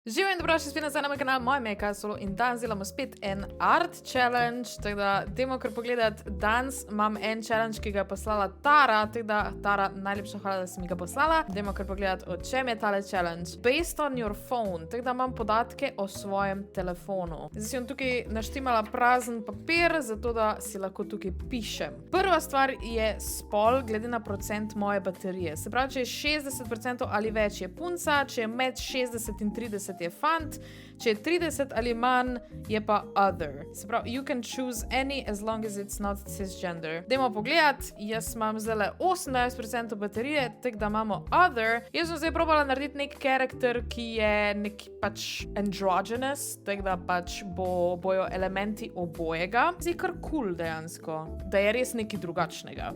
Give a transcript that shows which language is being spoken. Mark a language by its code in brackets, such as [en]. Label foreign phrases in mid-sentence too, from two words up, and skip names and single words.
[sl] Živijo in dobrodošli spet nazaj na moj kanal, moje ime je Kaja Solo in danes delamo spet en [en] art challenge, [sl] tako da dajmo kar pogledati. Danes imam en challenge, ki ga je poslala Tara, tako da Tara, najlepša hvala, da si mi ga poslala. Dajmo kar pogledati, o čem je tale challenge. [en] Based on your phone, [sl] tako da imam podatke o svojem telefonu. Zdaj si bom tukaj naštimala prazen papir, zato da si lahko tukaj pišem. Prva stvar je spol, glede na procent moje baterije. Se pravi, če je 60% ali več je punca, če je med 60 in 30 je fant, če je 30 ali manj, je pa other. Se pravi, [en] you can choose any as long as it's not cisgender. [sl] Dajmo pogledati, jaz imam zdaj 28% baterije, tako da imamo other. Jaz sem zdaj probala narediti nek karakter, ki je nek pač androgynous, tako da pač bojo elementi obojega. Zdaj kar cool dejansko, da je res nekaj drugačnega.